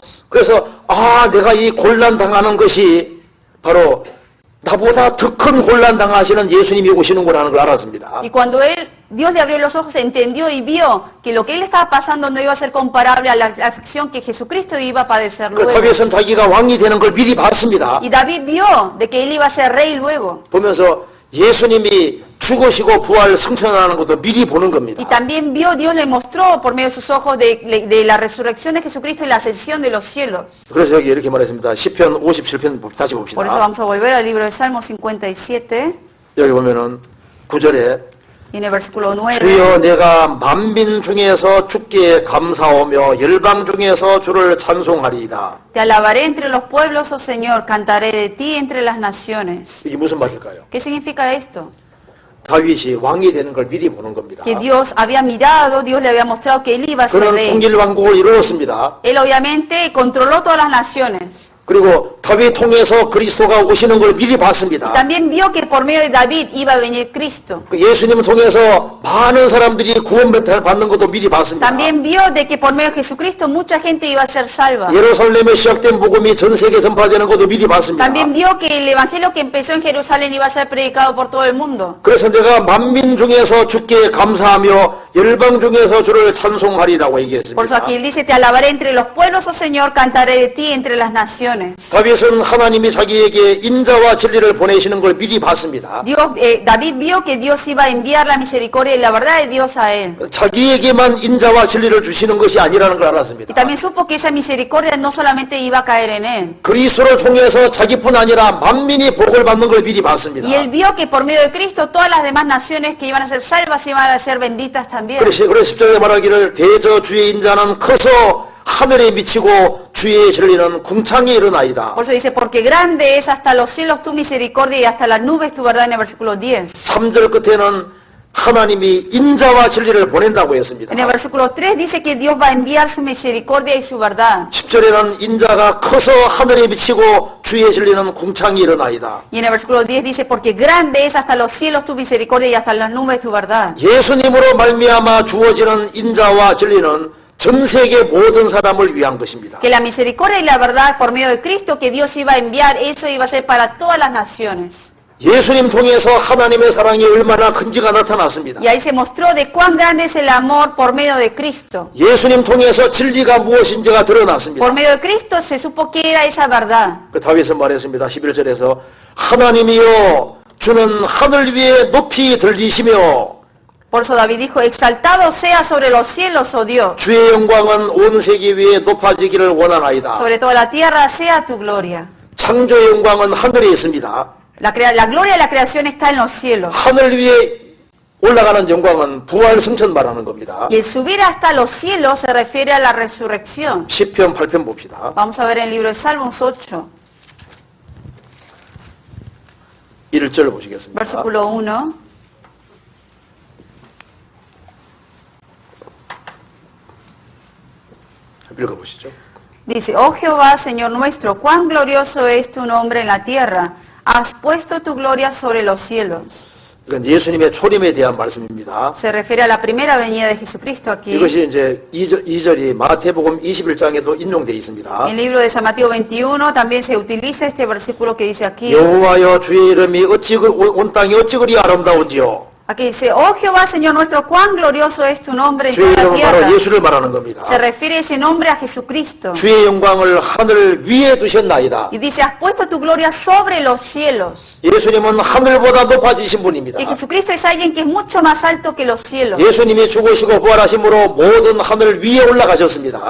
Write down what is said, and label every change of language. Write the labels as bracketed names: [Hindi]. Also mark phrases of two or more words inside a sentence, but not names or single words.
[Korean] 그래서 내가 이 곤란 당하는 것이 바로 나보다 더 큰 곤란 당하시는 예수님이 오시는구나 하는 걸 알았습니다. [Spanish] Y cuando Dios le abrió los ojos, entendió y vio que lo que él estaba pasando no iba a ser comparable a la aflicción que Jesucristo iba a padecer [Korean] 그 [Spanish] luego. [Korean] 다윗은 자기가 왕이 되는 걸 미리 봤습니다. [Spanish] Y David vio de que él iba a ser rey luego. [Korean] 보면서 예수님이 죽으시고 부활 승천하는 것도 미리 보는 겁니다. [Spanish] Y también vio, Dios le mostró por medio de sus ojos de la resurrección de Jesucristo y la ascensión de los cielos. [Korean] 그래서 여기 이렇게 말했습니다. 시편 57편 다시 [Spanish] Por eso [Korean] 봅시다. [Spanish] vamos a volver al libro de Salmo 57, [Korean] 여기 보면은 9절에 [Spanish] y en el versículo 9. [Korean] 주여 내가 만민 중에서 주께 감사하며 열방 중에서 주를 찬송하리이다. [Spanish] Te alabaré entre los pueblos, oh Señor, cantaré de ti entre las naciones. [Korean] 이게 무슨 말일까요? [Spanish] ¿Qué significa esto? [Korean] 다윗이 왕이 되는 걸 미리 보는 겁니다. [Spanish] Que Dios había mirado, Dios le había mostrado que él iba a ser [Korean] 그는 [Spanish] rey. [Korean] 통일 왕국을 이루었습니다. [Spanish] Él obviamente controló todas las naciones. [Korean] 그리고 다윗 통해서 그리스도가 오시는 걸 미리 [Spanish] Y [Korean] 봤습니다. [Spanish] también vio que por medio de David iba a venir Cristo. [Korean] 그 예수님을 통해서 많은 사람들이 구원 받는 것도 미리 봤습니다. [Spanish] También vio de que por medio de Jesucristo mucha gente iba a ser salva. [Korean] 예루살렘에 시작된 복음이 전 세계 전파되는 것도 미리 봤습니다. [Spanish] También vio que el evangelio que empezó en Jerusalén iba a ser predicado por todo el mundo. [Korean] 그래서 내가 만민 중에서 주께 감사하며 열방 중에서 주를 찬송하리라고 [Spanish] Por eso [Korean] 얘기했습니다. [Spanish] aquí él dice, te alabaré entre los pueblos, oh Señor, cantaré de ti entre las naciones. [Korean] 다윗은 하나님이 자기에게 인자와 진리를 보내시는 걸 미리 봤습니다. [Spanish] David vio que Dios iba a enviar la misericordia y la verdad de Dios a él. [Korean] 자기에게만 인자와 진리를 주시는 것이 아니라는 걸 [Spanish] Y [Korean] 알았습니다. [Spanish] también supo que esa misericordia no solamente iba a caer en él. [Korean] 그리스도를 통해서 자기뿐 아니라 만민이 복을 받는 걸 미리 봤습니다. [Spanish] Y él vio que por medio de Cristo todas las demás naciones que iban a ser salvas iban a ser benditas también. [Korean] 그래서 10절에 말하기를 대저 주의 인자는 커서 하늘에 미치고 주의 진리는 궁창에 일어나이다. [Spanish] Por eso dice, porque grande es hasta los cielos tu misericordia y hasta las nubes tu verdad en el versículo 10. [Korean] 3절 끝에는 하나님이 인자와 진리를 보낸다고 했습니다. [Spanish] En el versículo 3 dice que Dios va a enviar su misericordia y su verdad. [Korean] 10절에는 인자가 커서 하늘에 미치고 주의 진리는 궁창이 일어나이다. [Spanish] Y en el versículo 10 dice, porque grande es hasta los cielos tu misericordia y hasta las nubes tu verdad. [Korean] 예수님으로 말미암아 주어지는 인자와 진리는 전 세계 모든 사람을 위한 것입니다. [Spanish] Que la misericordia y la verdad por medio de Cristo que Dios iba a enviar, eso iba a ser para todas las naciones. [Korean] 예수님 통해서 하나님의 사랑이 얼마나 큰지가 나타났습니다. [Spanish] Y ahí se mostró de cuán grande es el amor por medio de Cristo. [Korean] 예수님 통해서 진리가 무엇인지가 드러났습니다. [Spanish] Por medio de Cristo se supo que era esa verdad. [Korean] 그 다윗은 말했습니다. 11절에서 하나님이여 주는 하늘 위에 높이 들리시며 [Spanish] Por eso David dijo, exaltado sea sobre los cielos, oh Dios. [Korean] 주의 영광은 온 세계 위에 높아지기를 원하나이다. [Spanish] Sobre toda la tierra sea tu gloria. [Korean] 창조의 영광은 하늘에 있습니다. [Spanish] La gloria de la creación está en los cielos. [Korean] 하늘 위에 올라가는 영광은 부활 승천 말하는 겁니다. [Spanish] Y el subir hasta los cielos se refiere a la resurrección. [Korean] 10편 8편 봅시다. [Spanish] Vamos a ver en el libro de Salmos 8, [Korean] 1절 보시겠습니다. [Spanish] versículo 1. [Korean] 읽어보시죠. [Spanish] Dice, oh Jehová, Señor nuestro, cuán glorioso es tu nombre en la tierra. Has puesto tu gloria sobre los cielos. [Korean] 이건 예수님의 초림에 대한 말씀입니다. [Spanish] Se refiere a la primera venida de Jesucristo aquí. [Korean] 이것이 이제 2절이 마태복음 21장에도 인용되어 있습니다. [Spanish] En el libro de San Mateo 21 también se utiliza este versículo que dice aquí. [Korean] 여호와여 주의 이름이 어찌 온 땅이 어찌 그리 아름다운지요. [Spanish] Aquí dice, oh Jehová, Señor nuestro, cuán glorioso es tu nombre en [Korean] 주의 [Spanish] toda la [Korean] 이름은 바로 [Spanish] tierra. [Korean] 예수를 말하는 겁니다. [Spanish] Se refiere ese nombre a Jesucristo. [Korean] 주의 영광을 하늘 위에 두셨나이다. [Spanish] Y dice, has puesto tu gloria sobre los cielos. [Korean] 예수님은 하늘보다 높아지신 분입니다. [Spanish] Y Jesucristo es alguien que es mucho más alto que los cielos. [Korean] 예수님이 죽으시고 부활하심으로 모든 하늘 위에 올라가셨습니다.